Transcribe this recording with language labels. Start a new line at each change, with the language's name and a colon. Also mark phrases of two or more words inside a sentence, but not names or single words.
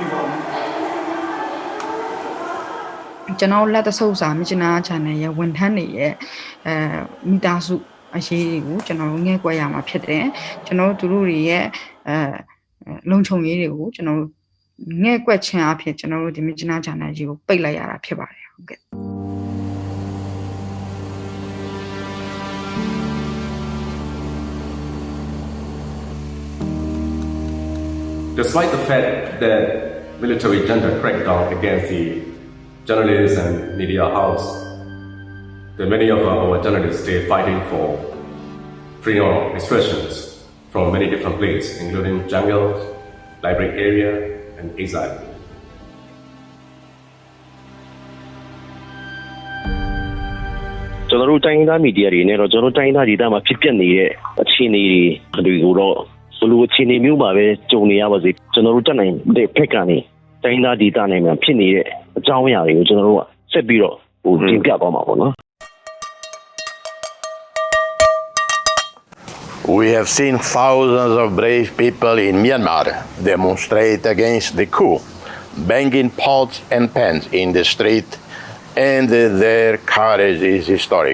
Burmese: ကျွန်တော်လက်တဆုပ်စာမြချနာ channel ရဲ့ဝန်ထမ်းတွေရဲ့မိသားစုအရေးတွေကိုကျွန်တော်တို့ငဲ့ကွက်ရမှာဖြစ်တယ်ကျွန်တော်တို့တွေရဲ့လုံခြုံရေးတွေကိုကျွန်တော်တို့ငဲ့ကွက်ခြင်းအဖြစ်ကျွန်တော်တို့ဒီမြချနာ channel ကြီးကိုပိတ်လိုက်ရတာဖြစ်ပါတယ်ဟုတ်ကဲ့
English: Despite the fact that military junta cracked down against the journalists and media house, that many of our journalists stay fighting for freedom of expressions from many different places, including jungles, library area, and exile.
Burmese: ကျွန်တော်တို့တိုင်းရင်းသားမီဒီယာတွေနဲ့တော့ကျွန်တော်တိုင်းရင်းသားဒေသမှာဖြစ်ပျက်နေတဲ့အခြေအနေတွေကိုတော့ဘလို့အခြေအနေမျိုးပါပဲကြုံနေရပါစေကျွန်တော်တို့တက်နိုင်တဲ့ဖက်ကနေတိုင်းရင်းသားဒေသနိုင်မှာဖြစ်နေတဲ့အကြောင်းအရာတွေကိုကျွန်တော်တို့ကဆက်ပြီးတော့တင်ပြသွားမှာပေါ့နော်
English: We have seen thousands of brave people in Myanmar demonstrate against the coup, banging pots and pans in the street, and their courage is historic.